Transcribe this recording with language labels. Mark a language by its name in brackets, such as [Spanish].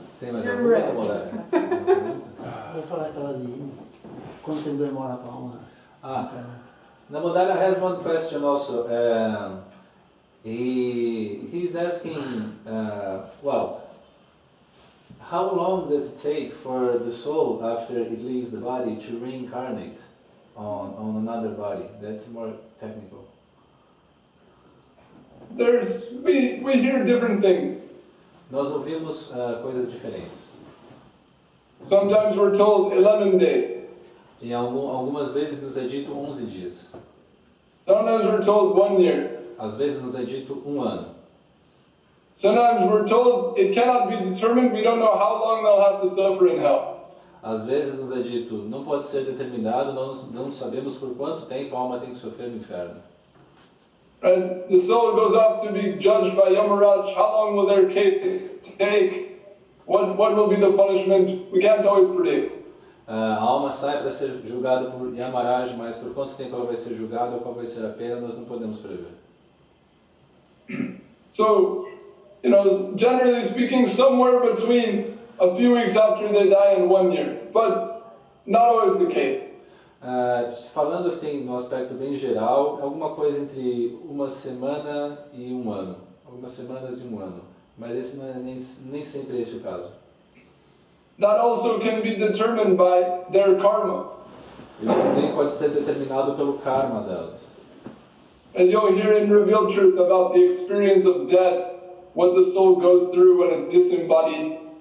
[Portuguese] Tem mais alguma namorada? Vou falar aquela de quanto tempo demora para uma. [English] Namodara has one question also. He's asking, well, how long does it take for the soul after it leaves the body to reincarnate on another body? That's more technical. We hear different things. [Portuguese] Nós ouvimos coisas diferentes. [English] Sometimes we're told 11 days. [Portuguese] E algumas vezes nos é dito 11 dias. [English] Sometimes we're told 1 year. [Portuguese] Às vezes nos é dito 1 ano. [English] Sometimes we're told it cannot be determined. We don't know how long they'll have to suffer in hell. [Portuguese] Às vezes nos é dito, não pode ser determinado, nós não sabemos por quanto tempo a alma tem que sofrer no inferno. [English] And the soul goes off to be judged by Yamaraj. How long will their case take? What will be the punishment? We can't always predict. [Portuguese] A alma sai para ser julgada por Yamaraj, mas por quanto tempo ela vai ser julgada ou qual vai ser a pena, nós não podemos prever. [English] So, generally speaking, somewhere between a few weeks after they die and 1 year, but not always the case. [Portuguese] Falando assim, no aspecto bem geral, alguma coisa entre uma semana e 1 ano. Algumas semanas e 1 ano. Mas esse não é nem sempre esse o caso. [English] That also can be determined by their karma. [Portuguese] Isso também pode ser determinado pelo karma delas. [English] And you'll hear in Revealed Truth about the experience of death, what the soul goes through when it's disembodied.